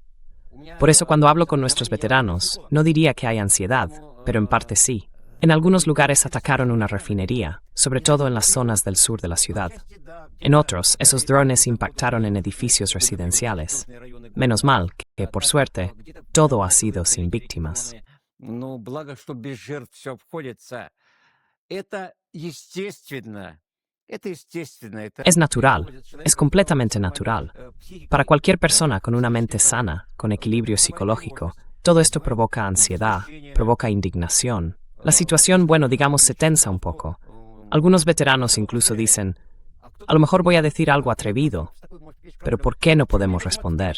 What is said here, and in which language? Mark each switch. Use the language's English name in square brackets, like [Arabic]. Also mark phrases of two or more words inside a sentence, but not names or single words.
[Spanish] Por eso cuando hablo con nuestros veteranos, no diría que hay ansiedad, pero en parte sí. En algunos lugares atacaron una refinería, sobre todo en las zonas del sur de la ciudad. En otros, esos drones impactaron en edificios residenciales. Menos mal que, por suerte, todo ha sido sin víctimas. [Russian] Ну, благо, что без жертв все обходится. Это естественно. Это естественно. Это [Spanish] Es natural, es completamente natural. Para cualquier persona con una mente sana, con equilibrio psicológico, todo esto provoca ansiedad, provoca indignación. La situación, bueno, digamos, se tensa un poco. Algunos veteranos incluso dicen, a lo mejor voy a decir algo atrevido, pero ¿por qué no podemos responder?